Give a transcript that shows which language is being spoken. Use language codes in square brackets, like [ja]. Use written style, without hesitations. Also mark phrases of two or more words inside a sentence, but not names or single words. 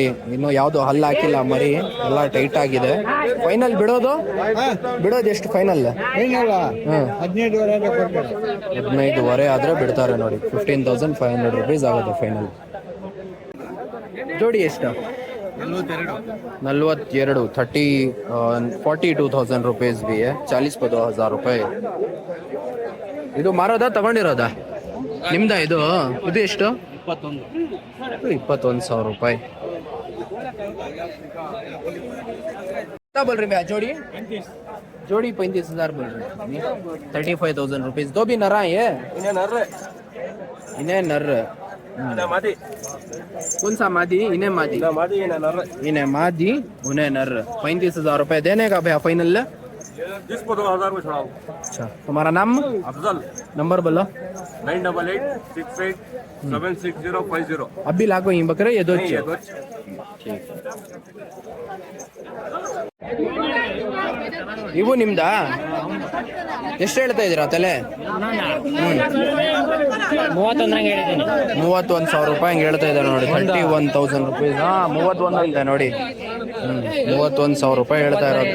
[kn] ಇನ್ನು ಯಾವುದು ಹಲ್ಲು ಹಾಕಿಲ್ಲ ಮರಿ, ಎಲ್ಲ ಟೈಟ್ ಆಗಿದೆ. ಫೈನಲ್ ಬಿಡೋದು ಎಷ್ಟು ಫೈನಲ್? 15,500 ಆದ್ರೆ ಬಿಡ್ತಾರೆ ನೋಡಿ. 15,500 ರುಪೀಸ್ ಆಗುತ್ತೆ ಫೈನಲ್. ಜೋಡಿ ಎಷ್ಟು? [hi] 42 42,000 रुपीज़ भी है. 40,000 रुपये. [kn] ಇದು ಮಾರೋದಾ ತಗೊಂಡಿರೋದಾ? ನಿಮ್ದ ಇದು ಎಷ್ಟು? 21,000 ರೂಪಾಯಿ. [hi] बोल रहे भैया जोड़ी 35,000 बोल रहे हैं. 35,000 रुपीज़. दो भी नरा है? इन्हें नर कौन सा मादी? इन्हें मादी इन्हें मादी उन्हें नर. 35,000 रुपए देने का भैया फाइनल? 10,000 को छोड़ाओ. अच्छा, तुम्हारा नाम? अफजल. नंबर बोलो. 9886876050. अभी लाखों ही बकरे ये दो [kn] ಇವು ನಿಮ್ದಾ? ಎಷ್ಟು ಹೇಳ್ತಾ ಇದ್ದೀರಾ ತಲೆ? 31,000 ರೂಪಾಯಿ ಹಂಗೆ ಹೇಳ್ತಾ ಇದ್ದಾರೆ ನೋಡಿ. 31,000 ರುಪೀಸ್. 31 ಅಂತೆ ನೋಡಿ. 31,000 ರೂಪಾಯಿ ಹೇಳ್ತಾ ಇರೋದು.